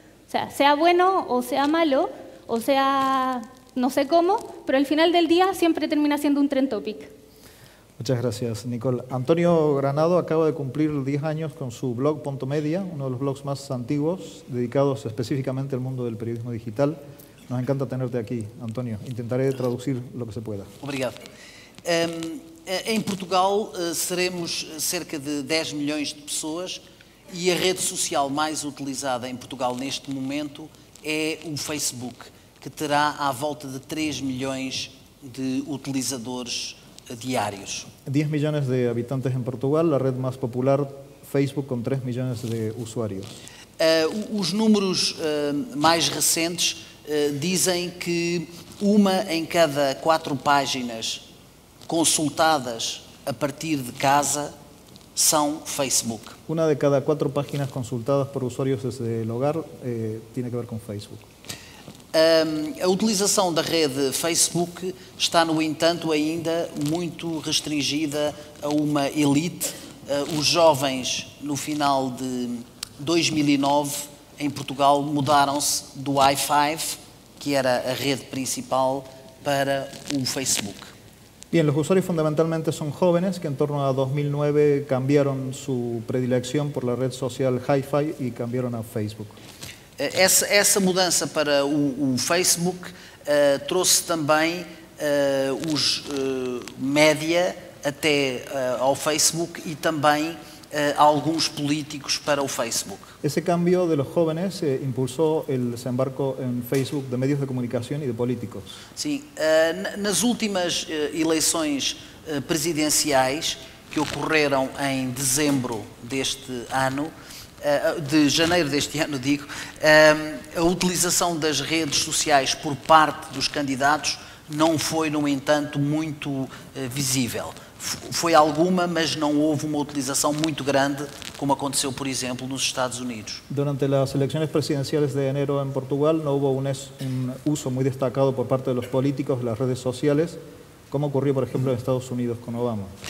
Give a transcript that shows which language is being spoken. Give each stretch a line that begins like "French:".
Spanish: O sea bueno o sea malo, o sea no sé cómo, pero al final del día siempre termina siendo un trend topic. Muchas gracias, Nicole. Antonio Granado acaba de cumplir 10 años con su blog Ponto Media, uno de los blogs más antiguos, dedicados específicamente al mundo del periodismo digital. Nos encanta tenerte aquí, António. Intentaré traducir lo que se pueda.
Portuguese: Obrigado. Em Portugal seremos cerca de 10 milhões de pessoas e a rede social mais utilizada em Portugal neste momento é o Facebook, que terá à volta de 3 milhões de utilizadores diarios.
Spanish: 10 millones de habitantes en Portugal, la red más popular, Facebook, con 3 millones de usuarios.
Portuguese: Os números mais recentes dizem que uma em cada 4 páginas consultadas a partir de casa são Facebook.
Spanish: Una de cada 4 páginas consultadas por usuarios desde el hogar tiene que ver con Facebook.
Portuguese: A utilização da rede Facebook está, no entanto, ainda muito restringida a uma elite. Os jovens, no final de 2009, em Portugal, mudaram-se do i5, que era a rede principal, para o Facebook.
Spanish: Bien, los usuarios fundamentalmente son jóvenes que en torno a 2009 cambiaron su predilección por la red social Hi-Fi y cambiaron a Facebook.
Portuguese: Essa mudança para o Facebook trouxe também os média até ao Facebook e também alguns políticos para o Facebook.
Spanish: Ese cambio de los jóvenes impulsó el desembarco en Facebook de medios de comunicación y de políticos.
Portuguese: Sim, nas últimas eleições presidenciais que ocorreram em dezembro deste ano, de janeiro deste ano, digo, a utilização das redes sociais por parte dos candidatos não foi, no entanto, muito visível. Foi alguma, mas não houve uma utilização muito grande, como aconteceu, por exemplo, nos Estados Unidos.
Spanish: Durante las elecciones presidenciales de enero en Portugal no hubo un uso muy destacado por parte de los políticos de las redes sociales, como ocurrió, por ejemplo, en Estados Unidos con Obama.